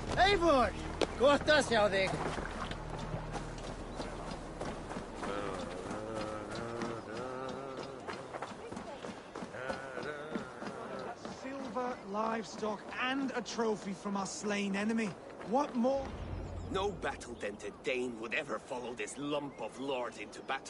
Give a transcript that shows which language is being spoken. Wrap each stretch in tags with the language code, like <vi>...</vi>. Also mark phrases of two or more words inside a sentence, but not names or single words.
<is>Eivor! Gott að sjá þig.</is> <en>Silver, livestock, and a trophy from our slain enemy. What more? No battle-dented Dane would ever follow this lump of lord into battle.</en>